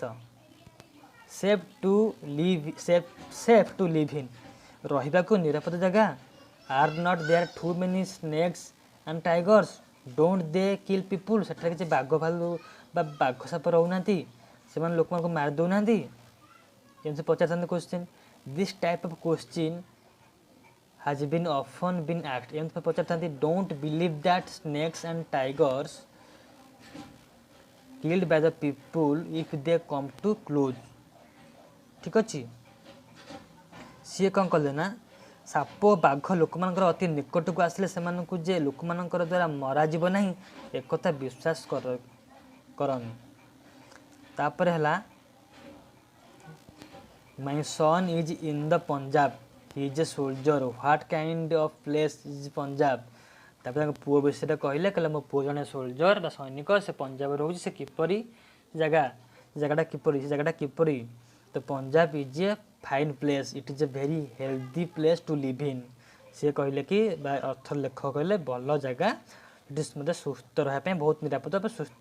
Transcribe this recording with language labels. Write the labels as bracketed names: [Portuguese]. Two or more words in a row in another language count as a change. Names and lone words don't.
[English] safe to live in, [Odia] ରହିବାକୁ ନିରାପଦ ଜାଗା। [English] are not there too many snakes and tigers, don't they kill people, [Odia] ସେଠାରେ କିଛି ବାଘ ଭାଲୁ ବା ବାଘ ସାପ ରହୁନାହାନ୍ତି, ସେମାନେ ଲୋକମାନଙ୍କୁ ମାରି ଦେଉନାହାନ୍ତି, ଏମିତି ପଚାରିଥାନ୍ତି କ୍ୱେଶ୍ଚିନ୍। [English] this type of question has been often been asked, [Odia] ଏମିତି ପଚାରିଥାନ୍ତି। [English] don't believe that snakes and tigers killed by the people if they come too close, [Odia] ଠିକ୍ ଅଛି। ସିଏ କ'ଣ କଲେ ନା ସାପ ବାଘ ଲୋକମାନଙ୍କର ଅତି ନିକଟକୁ ଆସିଲେ ସେମାନଙ୍କୁ ଯେ ଲୋକମାନଙ୍କର ଦ୍ୱାରା ମରାଯିବ ନାହିଁ ଏକଥା ବିଶ୍ୱାସ କରନି। ତାପରେ ହେଲା [English] my son is in the Punjab, he is a soldier, what kind of place is Punjab, [Odia] ତାପରେ ତାଙ୍କ ପୁଅ ବିଷୟରେ କହିଲେ ମୋ ପୁଅ ଜଣେ ସୋଲଜର ବା ସୈନିକ, ସେ ପଞ୍ଜାବରେ ରହୁଛି, ସେ କିପରି ଜାଗାଟା କିପରି ତ [English] Punjab is a fine place, it is a very healthy place to live in, [Odia] ସିଏ କହିଲେ କି ବା ଅର୍ଥ ଲେଖକ କହିଲେ ଭଲ ଜାଗା, ଏଠି ମୋତେ ସୁସ୍ଥ ରହିବା ପାଇଁ ବହୁତ ନିରାପଦ ବା ସୁସ୍ଥ।